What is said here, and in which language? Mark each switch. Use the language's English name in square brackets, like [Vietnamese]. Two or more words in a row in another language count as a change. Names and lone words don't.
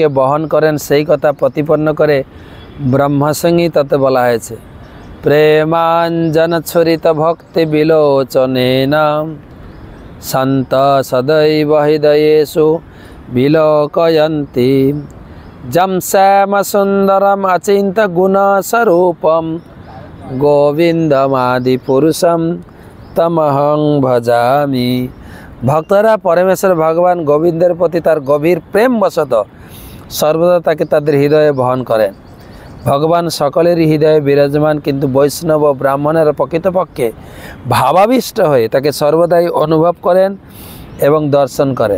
[Bangla] বহন করেন, সেই কথা প্রতিপন্ন করে ব্রহ্মসংহিতাতে বলা হয়েছে, [Sanskrit] প্রেমাঞ্জন ছরিত ভক্তি বিলোচনেন সন্ত সদৈব হৃদয়েষু বিলোকয়ন্তি যম শ্যাম সুন্দরম অচিন্ত গুণ স্বরূপম গোবিন্দমাদি পুরুষম তমহং ভজামি। [Bangla] ভক্তরা পরমেশ্বর ভগবান গোবিন্দের প্রতি তার গভীর প্রেম বশত সর্বদা তাকে তাদের হৃদয়ে বহন করেন। ভগবান সকলেরই হৃদয়ে বিরাজমান, কিন্তু বৈষ্ণব ও ব্রাহ্মণেরা প্রকৃতপক্ষে ভাবাবিষ্ট হয়ে তাকে সর্বদাই অনুভব করেন এবং দর্শন করেন।